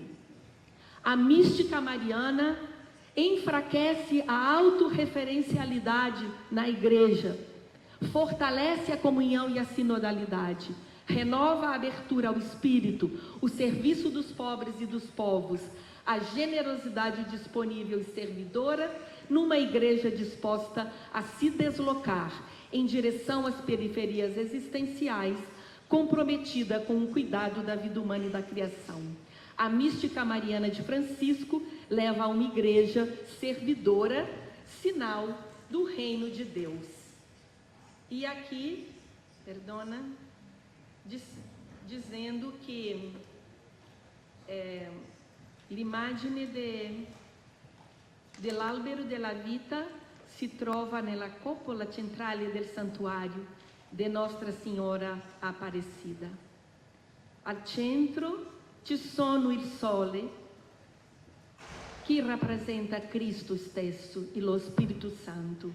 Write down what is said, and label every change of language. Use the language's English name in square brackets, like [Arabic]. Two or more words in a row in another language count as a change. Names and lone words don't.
[Portuguese] A mística mariana enfraquece a autorreferencialidade na Igreja, fortalece a comunhão e a sinodalidade, renova a abertura ao Espírito, o serviço dos pobres e dos povos, a generosidade disponível e servidora numa Igreja disposta a se deslocar em direção às periferias existenciais, comprometida com o cuidado da vida humana e da criação. A mística mariana de Francisco leva a uma Igreja servidora, sinal do reino de Deus. E aqui, dizendo que [Italian] l'immagine dell'albero della vita si trova nella coppola centrale del santuario de Nostra Senhora Aparecida. Al centro ci sono il sole, che rappresenta Cristo stesso e lo Spirito Santo.